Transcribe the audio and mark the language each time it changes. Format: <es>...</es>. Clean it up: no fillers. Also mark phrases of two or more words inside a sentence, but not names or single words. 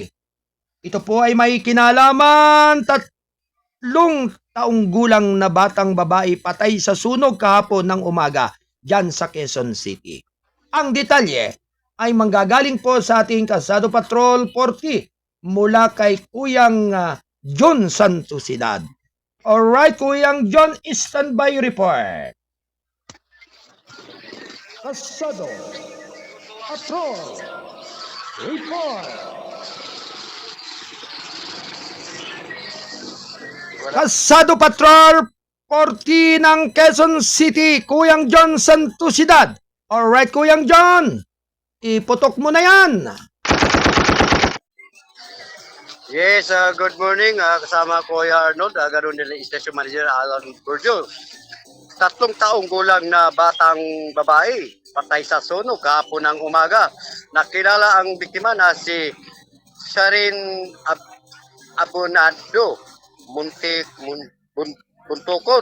<tl>Ito po ay may kinalaman 3 taong gulang na batang babae patay sa sunog kahapon ng umaga dyan sa Quezon City. Ang detalye ay manggagaling po sa ating Kasado Patrol 40 mula kay Kuyang John Santosidad. Alright, Kuyang John,</tl> <en>standby report.</en> <tl>Kasado Patrol report. Kasado Patrol 40 ng Quezon City, Kuyang John Santosidad. Alright, Kuyang John, iputok mo na yan.</tl> <en>Yes, good morning.</en> <tl>Kasama ko Kuya Arnold, ganoon nila</tl> <en>Station Manager</en> <tl>Alan Burjo. 3 taong gulang na batang babae patay sa sunog kahapon ng umaga. Nakilala ang biktima na si Sharin Abonado Buntukon.</tl>